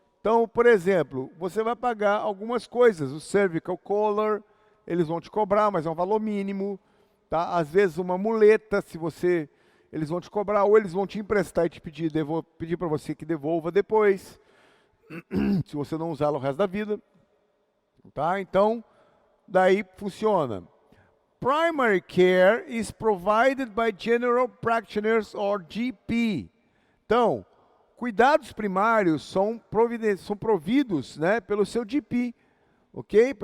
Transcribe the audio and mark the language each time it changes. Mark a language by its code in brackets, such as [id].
[pt] Então, por exemplo, você vai pagar algumas coisas, o cervical collar, eles vão te cobrar, mas é um valor mínimo, tá? Às vezes uma muleta, eles vão te cobrar, ou eles vão te emprestar e te pedir para você que devolva depois, se você não usá-la o resto da vida, tá? Então, daí funciona. [en] Primary care is provided by general practitioners or GP. [pt] Então, cuidados primários são providos, né, pelo seu GP, ok?